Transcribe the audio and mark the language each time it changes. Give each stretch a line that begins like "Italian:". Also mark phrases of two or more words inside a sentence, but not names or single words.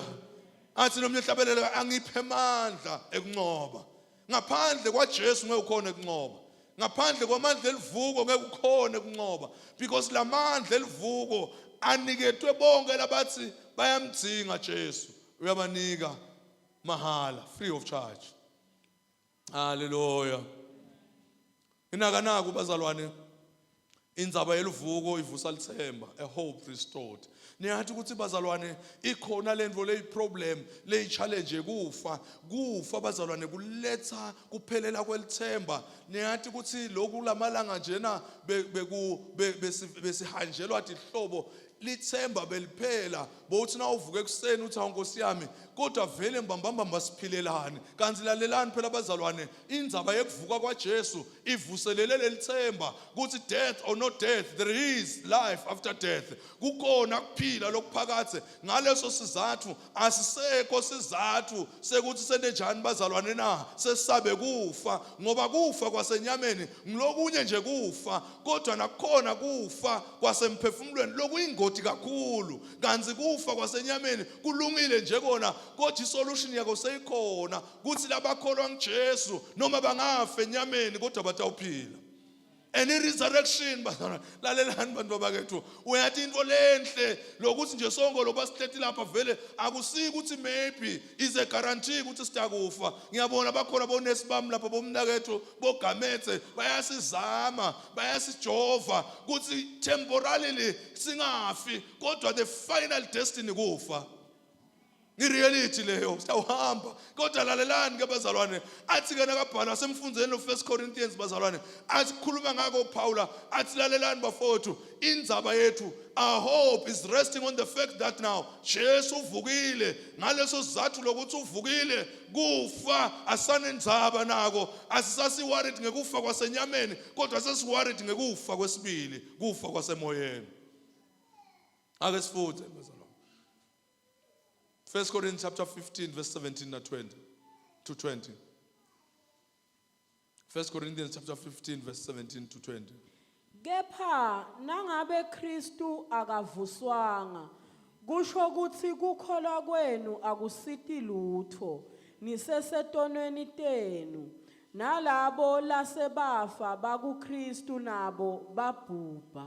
Swati: Athi nomnye hlabelele angiphe amandla ekunqoba ngaphandle kwaJesu ngeke ukhona ekunqoba ngaphandle kwamandla elivuko ngeke ukhona ekunqoba because lamandla elivuko aniketwe bonke labathi bayamdinga Jesu uyabanika mahala,
English: free of charge.
Swati: Hallelujah. Inakanaka bazalwane, indzaba yeluvuko ivusa lithemba,
English: a hope restored.
Swati: Niyathi ukuthi bazalwane ikhona lento le problem le challenge kufa bazalwane kuletha kuphelela kwelithemba. Niyathi ukuthi lokhu lamalanga njena besihanjelwa ihlobo lithemba beliphela bothi na uvuke ekseni uthi awunkosi yami kodwa vele mbambamba siphilelani kanti lalelani phela bazalwane indzaba yekuvuka kwaJesu ivuselele lelithemba ukuthi
English: death or no death there is life after death,
Swati: kukhona kuphila lokuphakathe. Ngaleso sizathu asisekho sizathu sekuthi senenjani bazalwane na sesabe kufa, ngoba kufa kwasenyameni ngilokunye nje kufa, kodwa nakukhona kufa kwasemphefumulweni lokuyingoti kakhulu. Kanti kufa kwasenyameni kulungile nje kona, kodwa isolution yakho seyikhona kuthi labakholwa ngeJesu noma bangafa enyameni kodwa batawuphila.
English: And resurrection
Swati: bazalwane lalelani bantu bakethu, uyathi into lenhle lokuthi nje sonke loba sihleti lapha vele akusiki ukuthi
English: maybe is a guarantee
Swati: ukuthi sitakufa. Ngiyabona bakhona bonesi bami lapha bomnakethu bogamethe bayasizama bayasijova ukuthi temporarily singafi kodwa
English: the final destiny
Swati: kufa. Reality leyo sitawuhamba kodwa lalelani ke bazalwane athi ke nakabhala semfundzeni lo 1 Corinthians bazalwane athi khuluma ngako Paula athi lalelani bafowethu indzaba yethu
English: our hope is resting on the fact that now
Swati: Jesu uvukile. Ngaleso sizathu lokuthi uvukile kufa asanendzaba nako, asisasi worried ngekufa kwasenyameni kodwa sesi worried ngekufa kwesibili, kufa kwasemoyeni. Ake sifuthe bazalwane 1 Corinthians
English: chapter 15 verse 17 to 20. 1 Corinthians chapter 15 verse 17 to 20.
Swati: Kepha nangabe Kristu akavuswanga kusho ukuthi kukholwa kwenu akusiti lutho, nisesetonweni tenu. Nalabo lasebafa bakuKristu nabo babhubha.